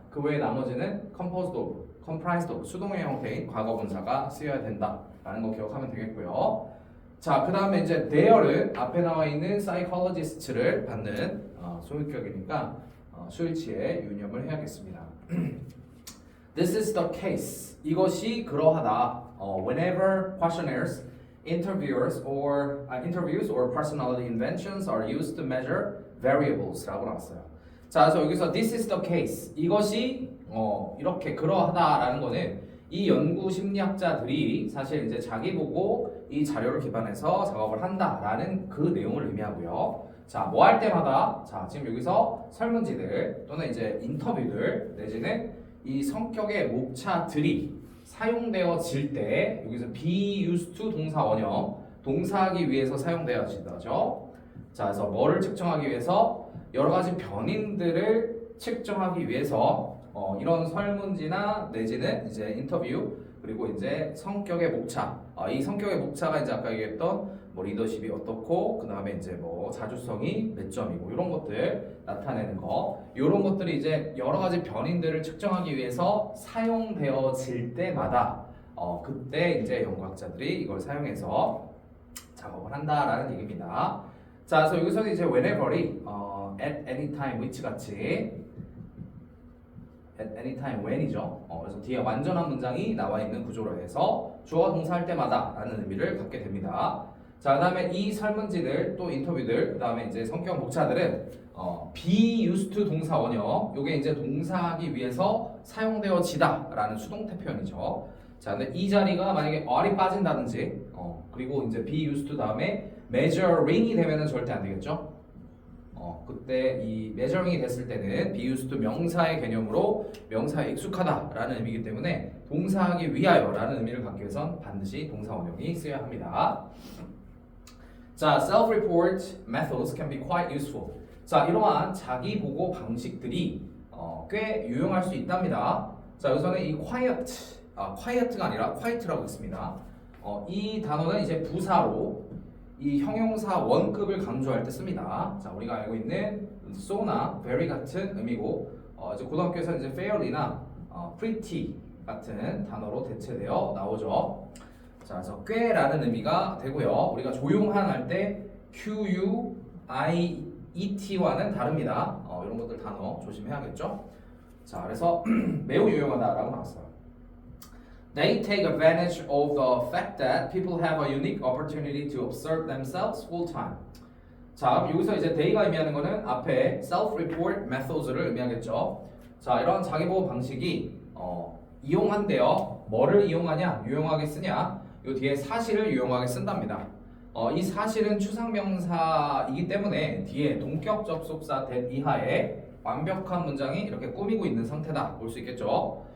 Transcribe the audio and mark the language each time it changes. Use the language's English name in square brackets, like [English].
[Korean] 그 외에 나머지는 composed of, comprised of 수동의 형태인 과거분사가 쓰여야 된다라는 거 기억하면 되겠고요. 자, 그 다음에 이제 there은 앞에 나와 있는 psychologist를 받는 소유격이니까 수일치에 유념을 해야겠습니다. [English] This is the case. [Korean] 이것이 그러하다. [English] Whenever questionnaires, interviews or personality inventions are used to measure variables라고 [Korean] 나왔어요. 자, 그래서 여기서 [English] this is the case. [Korean] 이것이 이렇게 그러하다라는 거는 이 연구 심리학자들이 사실 이제 자기 보고 이 자료를 기반해서 작업을 한다라는 그 내용을 의미하고요. 자, 뭐 할 때마다 자, 지금 여기서 설문지들 또는 이제 인터뷰들 내지는 이 성격의 목차들이 사용되어질 때 여기서 be used to 동사 원형 동사하기 위해서 사용되어지죠. 자, 그래서 뭐를 측정하기 위해서 여러 가지 변인들을 측정하기 위해서 이런 설문지나 내지는 이제 인터뷰 그리고 이제 성격의 목차 이 성격의 목차가 이제 아까 얘기했던 뭐 리더십이 어떻고 그 다음에 이제 뭐 자주성이 몇 점이고 이런 것들 나타내는 거 이런 것들이 이제 여러 가지 변인들을 측정하기 위해서 사용되어질 때마다 그때 이제 연구학자들이 이걸 사용해서 작업을 한다라는 얘기입니다. 자, 그래서 여기서는 이제 whenever이 at any time which 같이 at any time when이죠. 그래서 뒤에 완전한 문장이 나와 있는 구조로 해서 주어가 동사할 때마다 라는 의미를 갖게 됩니다. 자, 그 다음에 이 설문지들 또 인터뷰들 그 다음에 이제 성격 목차들은 be used to 동사 원형 요게 이제 동사하기 위해서 사용되어지다 라는 수동태 표현이죠. 자, 근데 이 자리가 만약에 are이 빠진다든지 그리고 이제 be used to 다음에 measuring이 되면은 절대 안 되겠죠. 그때 이 measuring이 됐을 때는 be used to 명사의 개념으로 명사에 익숙하다라는 의미이기 때문에 동사하기 위하여라는 의미를 갖기 위해선 반드시 동사 원형이 쓰여야 합니다. [English] 자, self-report methods can be quite useful. [Korean] 자, 이러한 자기 보고 방식들이 꽤 유용할 수 있답니다. 자, 여기서는 이 quiet가 아니라 quiet라고 있습니다. 이 단어는 이제 부사로 이 형용사 원급을 강조할 때 씁니다. 자, 우리가 알고 있는 so나 very 같은 의미고 이제 고등학교에서 이제 fairly나 pretty 같은 단어로 대체되어 나오죠. 자, 그래서 꽤라는 의미가 되고요. 우리가 조용한 할 때 quiet와는 다릅니다. 이런 것들 단어 조심해야겠죠. 자, 그래서 매우 유용하다라고 나왔어요. [English] They take advantage of the fact that people have a unique opportunity to observe themselves full time. [Korean] 자, 여기서 이제 they가 의미하는 거는 앞에 self-report methods를 의미하겠죠. 자, 이런 자기보고 방식이 이용한대요. 뭐를 이용하냐? 유용하게 쓰냐? 요 뒤에 사실을 유용하게 쓴답니다. 이 사실은 추상명사이기 때문에 뒤에 동격 접속사 that 이하에 완벽한 문장이 이렇게 꾸미고 있는 상태다 볼 수 있겠죠.